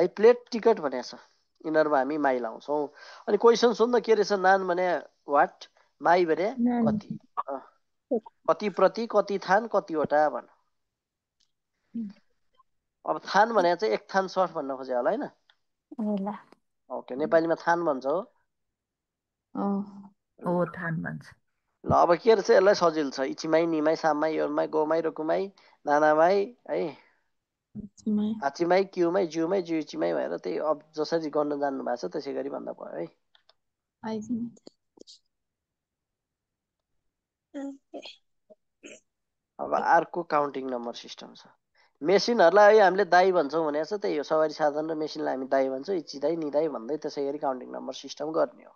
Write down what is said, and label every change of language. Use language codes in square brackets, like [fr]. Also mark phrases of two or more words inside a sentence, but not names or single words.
[ne] प्लेट टिकट भनेको छ यिनीहरूमा हामी माई लाउँछौँ। अनि क्वेसन सोध्न के रहेछ नान भने वाट माई भने कति कति प्रति कति थान कतिवटा भन। अब थान भने चाहिँ एक थान सर्ट भन्न खोजे होला होइन। ओके नेपालीमा थान भन्छ हो थान भन्छ। ल अब के रहेछ यसलाई सजिलो छ [ja] 一枚 二枚 三枚 四枚 五枚 六枚 七枚 [ne] है [ja] 八枚 九枚 十枚 十一枚 [ne] भएर त्यही अब जसरी गर्न जान्नु भएको छ त्यसै गरी भन्दा भयो है। अब अर्को [en] counting number system [ne] छ। मेसिनहरूलाई हामीले दाई भन्छौँ भनेको छ त्यही हो सवारी साधन र मेसिनलाई हामी दाई भन्छौँ [ja] 一台 二台 [ne] भन्दै त्यसै गरी [en] counting number system [ne] गर्ने हो।